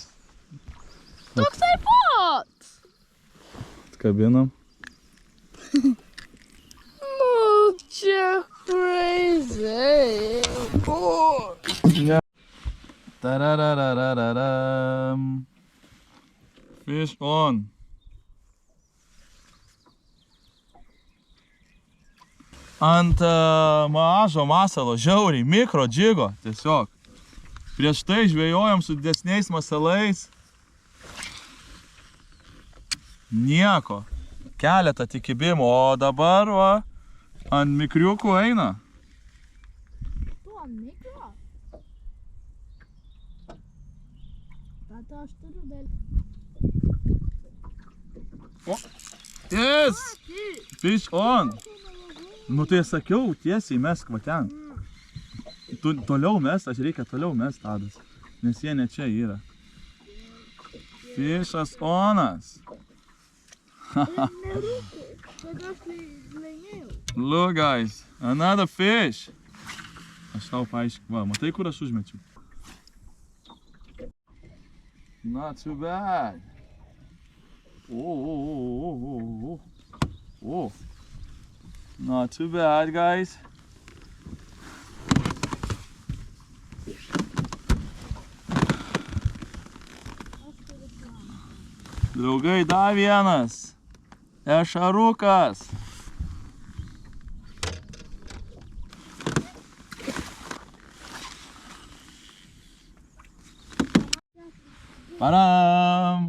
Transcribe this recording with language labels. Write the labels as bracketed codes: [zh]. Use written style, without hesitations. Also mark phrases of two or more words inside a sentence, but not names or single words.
[lt] Toksai pat. Kabinam. Nu, čia crazy. Ne. Tarararararam. [en] Fish on. [lt] Ant mažo masalo, žiauriai, mikro džigo, tiesiog. Prieš tai žvejojom su didesniais masalais. Nieko. Keletą tik kibimų, o dabar va, ant mikriukų eina. Tu ant mikro? Tata, aš turiu vėl. [en] Yes! Fish on! [lt] Nu tai sakiau, tiesiai mesk va ten. Tu toliau mest, aš reikia toliau mest, Tadas. Nes jie ne čia yra. Fishas onas. Nerūkė, kad aš laimėjau. [en] Look guys, another fish. [lt] Aš tau paaiškinu, va, matai kur aš užmečiau? [en] Not too bad. Oh. Not too bad, guys. [lt] Draugai, dar vienas. Ešarukas. Param.